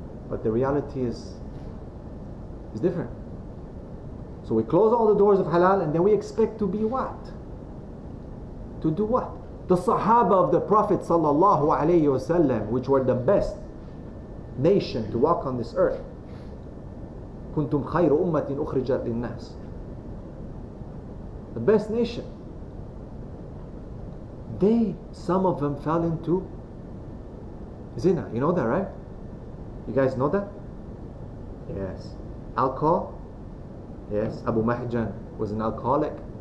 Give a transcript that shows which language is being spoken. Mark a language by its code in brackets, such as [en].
[en] But the reality is different. So we close all the doors of halal and then we expect to be what? To do what? The Sahaba of the Prophet sallallahu alaihi wasallam, which were the best nation to walk on this earth. [ar] كنتم خير أمة أخرجت للناس. [en] The best nation. Some of them fell into zina. You know that, right? You guys know that? Yes. Alcohol? Yes. Abu Mahjan was an alcoholic.